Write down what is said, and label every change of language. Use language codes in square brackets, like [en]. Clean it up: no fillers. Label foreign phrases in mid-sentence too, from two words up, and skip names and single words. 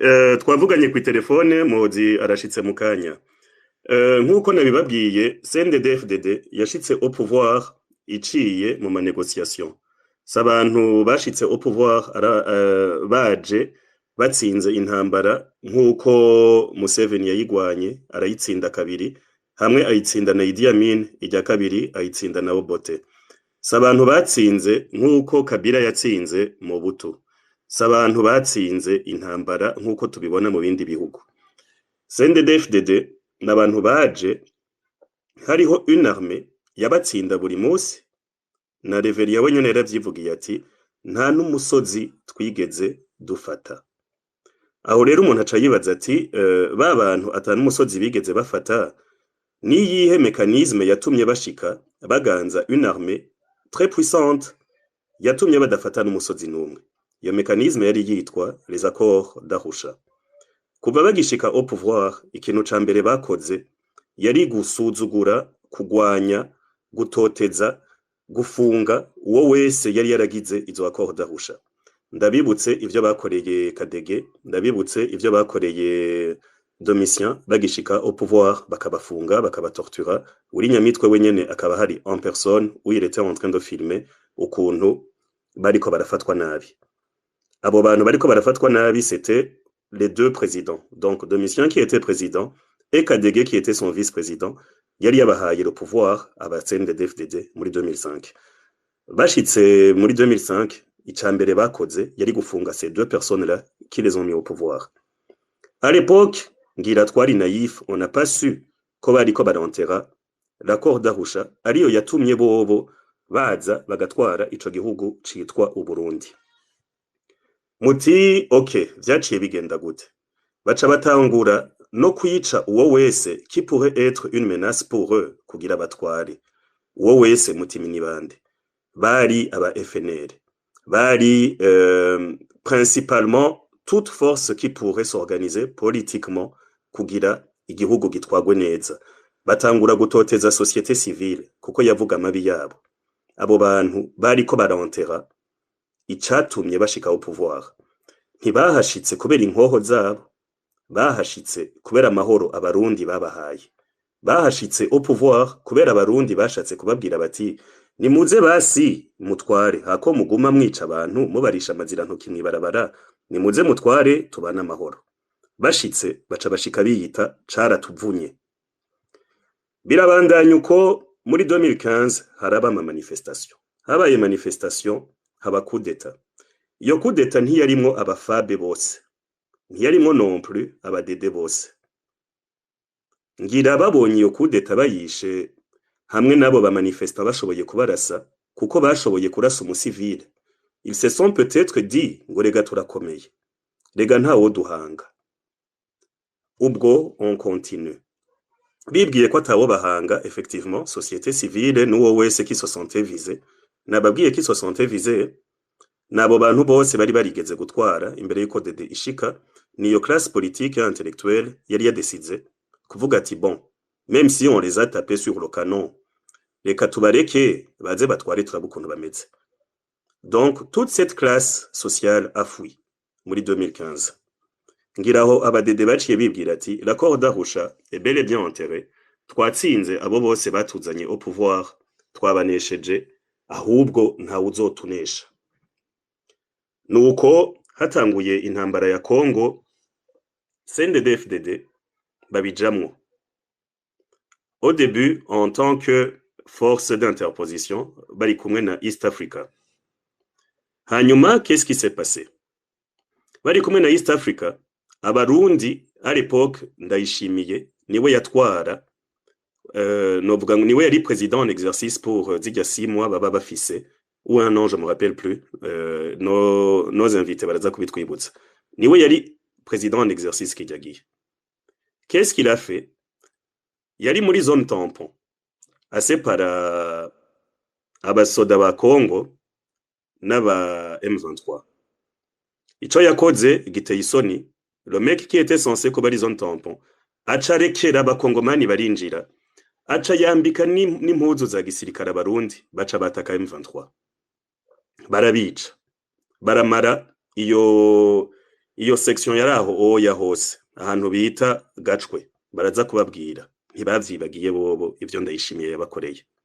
[rn] Twavuganye ku telefone, Muhozi arashitse mu kanya. Nk'uko nabibabwiye, CNDD-FDD yashitse [fr] au pouvoir [rn] iciye mu manegociation. S'abantu bashitse [fr] au pouvoir [rn] baje batsinze intambara nk'uko Museveni yayigwanye arayitsinda kabiri, hamwe ayitsinda na Idi Amin, ijya kabiri ayitsinda na Obote. S'abantu batsinze nk'uko Kabila yatsinze Mobutu. S'abantu batsinze intambara nk'uko tubibona mu bindi bihugu. CNDD-FDD n'abantu baje hariho [fr] une armée [rn] yabatsinda buri munsi, na Reveria we nyene yaravyivugiye ati nta n'umusozi twigeze dufata. Aho rero umuntu aca yibaza ati ba bantu atanu umusozi bigeze bafata, ni yihe mécanisme yatumye bashika baganza [fr] une armée très puissante [rn] yatumye badafata n'umusozi n'umwe. Iyo mécanisme yari yitwa [fr] les accords d'Arusha. [rn] Kuva bagishika [fr] au pouvoir, [rn] ikintu ca mbere bakoze yari gusuzugura, kugwanya, gutoteza, gufunga uwo wese yari yaragize izo [fr] accords d'Arusha. [rn] Ndabibutse ivyo bakoreye Kadege, ndabibutse ivyo bakoreye Domitien bagishika [fr] au pouvoir, [rn] bakabafunga, bakabatortura. Uri Nyamitwe wenyene akaba hari [fr] en personne où il était en train de filmer [rn] ukuntu bariko barafatwa nabi. Abo bantu bariko barafatwa nabi, [fr] c'était les deux présidents. Donc Domitien qui était président et Kadege qui était son vice-président, [rn] yari yabahaye [fr] le pouvoir [rn] aba CNDD-FDD muri 2005. Bashitse muri 2005, icambere bakoze yari gufunga [fr] ces deux personnes-là qui les ont mis au pouvoir. À l'époque, [rn] ngira twari naïf, [fr] on n'a pas su [rn] ko bariko barantera [fr] l'accord d'Arusha [rn] ariyo yatumye bobo baza bagatwara ico gihugu citwa Uburundi. Muti ok, vyaciye bigenda gute? Baca batangura no kwica uwo wese [fr] qui pourrait être une menace pour eux [rn] kugira batware. Uwo wese mutimi ni bande? Bari aba FNL. [fr] Bari principalement toute force qui pourrait s'organiser politiquement [rn] kugira igihugu gitwagwe neza. Batangura gutoteza [fr] société civile [rn] kuko yavuga amabi yabo. Abo bantu bariko barantera icatumye bashika [fr] au pouvoir. [rn] Ntibahashitse kubera inkoho zabo, bahashitse kubera amahoro abarundi babahaye. Bahashitse [fr] au pouvoir [rn] kubera abarundi bashatse kubabwira bati nimuze basi mutware hako muguma mwica abantu mubarisha amazira ntoki mwibarabara nimuze mutware tubana amahoro. Bashitse baca bashika biyita caratuvunye. Birabandanya uko muri 2015 haraba ama manifestation. Habaye manifestation haba [fr] coup d'etat. [rn] Iyo [fr] coup d'etat [rn] ntiyarimwo abafabe bose. Ntiyarimwo [fr] non plus [rn] abadede bose. Ngira babonye iyo [fr] coup d'etat [rn] bayishe hamwe nabo ba manifesta bashoboye kubarasa kuko bashoboye kurasa umusivile. [fr] Ils se sont peut-être dit [rn] ngo rega turakomeye. Rega ntawo duhanga. Ubwo [fr] on continue. [rn] Bibwiye ko atabo bahanga [fr] effectivement société civile [rn] n'uwo wese [fr] qui se sentait visé. [rn] Nababwiye [fr] qui se sentait visé [rn] nabo bantu bose bari barigeze gutwara imbere yuko dede ishika niyo [fr] classe politique et intellectuelle [rn] yari yadesize kuvuga ati [fr] bon même si on les a tapés sur le canon [rn] reka tubareke baze batware turabukuntu bameze. [fr] Donc toute cette classe sociale a fui muri 2015. [rn] Ngiraho abadede baciye bibwira ati [fr] l'accord d'Arusha est bel et bien enterré. [rn] Twatsinze abo bose batuzanye [fr] au pouvoir, [rn] twabanesheje ahubwo nta uzotunesha. Nuko hatanguye intambara ya Kongo, CNDD-FDD babijamwo. [fr] Au début en tant que force d'interposition [rn] bari kumwe na [fr] East Africa. Hanyuma qu'est-ce qui s'est passé? [rn] Bari kumwe na East Africa, abarundi [fr] à l'époque [rn] Ndayishimiye niwe yatwara novuga ngo niwe yari [fr] président en exercice pour [rn] zirya 6 mois baba bafise [fr] ou un an je me rappelle plus nos invités [rn] baraza kubitwibutsa. Niwe yari [fr] président en exercice [rn] kijyagiye. [fr] Qu'est-ce qu'il a fait? [rn] Yari muri [fr] zone tampon [rn] asepara abasoda ba Congo n'aba M23. Ico yakoze giteye isoni. [fr] Le mec qui était censé [rn] kuba ari [fr] zone tampon [rn] aca rekera abakongomani barinjira aca yambika n'impuzu za gisirikare abarundi baca bataka M23 barabica baramara iyo section yaraho oya hose ahantu bita Gacwe baraza kubabwira ntibavyibagiye bobo ivyo Ndayishimiye yabakoreye.